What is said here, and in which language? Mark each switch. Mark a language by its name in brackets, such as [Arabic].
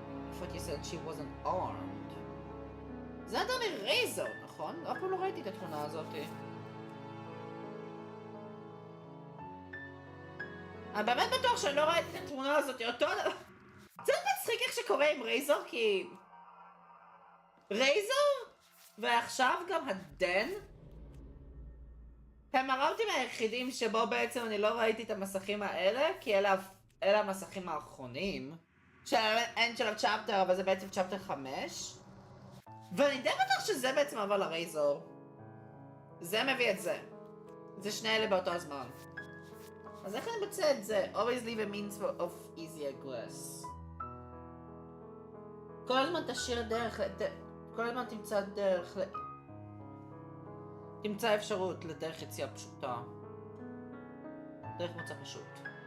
[English] I thought you said she wasn't armed. [Hebrew] זה אדם מרייזר, נכון? אף פעם לא ראיתי את התמונה הזאתי. אני באמת בטוח שאני לא ראיתי את התמונה הזאתי אותו דבר. זה מצחיק איך שקורה עם רייזר, כי... רייזר? ועכשיו גם הדן? הם הראוטים היחידים שבו בעצם אני לא ראיתי את המסכים האלה, כי אלה המסכים האחרונים. אין של הצ'פטר, אבל זה בעצם צ'פטר 5. ואני די בטוח שזה בעצם עבר לרייזור. זה מביא את זה. זה שני אלה באותו הזמן. אז איך אני מוצא את זה? [English] Always leave a means of easier glass. [Hebrew] כל הזמן תשאיר דרך, כל הזמן תמצא דרך, תמצא אפשרות לדרך יציאה פשוטה. דרך מוצא פשוט.